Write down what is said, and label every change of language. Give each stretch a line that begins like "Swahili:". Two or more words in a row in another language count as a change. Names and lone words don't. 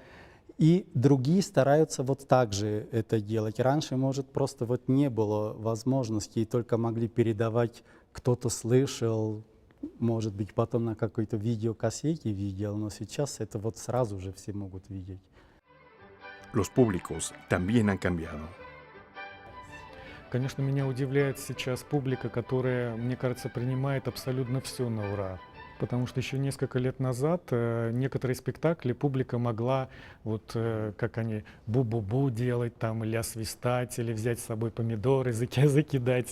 Russian: И другие стараются вот так же это делать. Раньше, может, просто вот не было возможности, и только могли передавать, кто-то слышал, может быть, потом на какой-то видеокассете видел, но сейчас это вот сразу же все могут видеть.
Spanish: Los públicos también han cambiado.
Russian: Конечно, меня удивляет сейчас публика, которая, мне кажется, принимает абсолютно все на ура. Потому что еще несколько лет назад некоторые спектакли публика могла, вот как они, бу-бу-бу делать там, или освистать, или взять с собой помидоры, закидать.